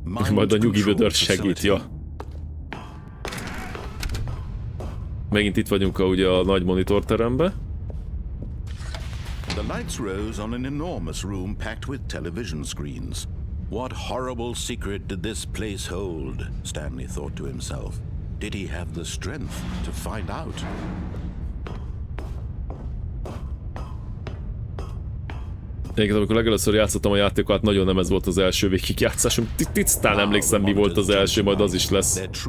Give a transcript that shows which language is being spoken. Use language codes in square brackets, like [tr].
[hu] Majd a nyugi vödör segítja. Megint itt vagyunk ugye a nagy monitorteremben. [en] The lights rose on an enormous room packed with television screens. What horrible secret did this place hold? Stanley thought to himself. Did he have the strength to find out? [hu] Egyébként amikor legelőször játszottam a játékokat, nagyon nem ez volt az első végigjátszásom. Tisztán emlékszem, mi volt az első, majd az is lesz.